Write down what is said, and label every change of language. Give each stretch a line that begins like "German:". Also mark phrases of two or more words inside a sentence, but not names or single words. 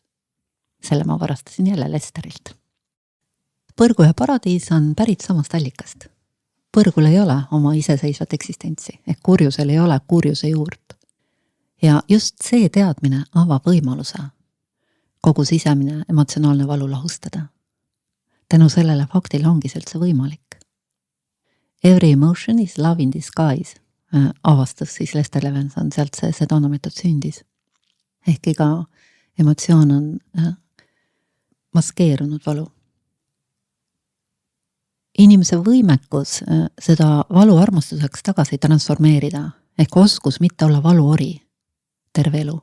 Estonian: Selle ma varastasin jälle Lesterilt. Põrgu ja paradiis on pärit samast allikast. Põrgul ei ole oma iseseisvat eksistentsi, ehk kurjusel ei ole kurjuse juurt. Ja just see teadmine avab võimaluse kogu sisemine emotsionaalne valu lahustada. Tänu sellele faktile ongi see üldse võimalik.
English: Every emotion is love in disguise,
Estonian: avastas siis Lester Levinson, sealt see Sedona meetod sündis. Ehk iga emotsioon on maskeerunud valu. Inimese võimekus seda valu armastuseks tagasi transformeerida, ehk oskus mitte olla valuori terve elu.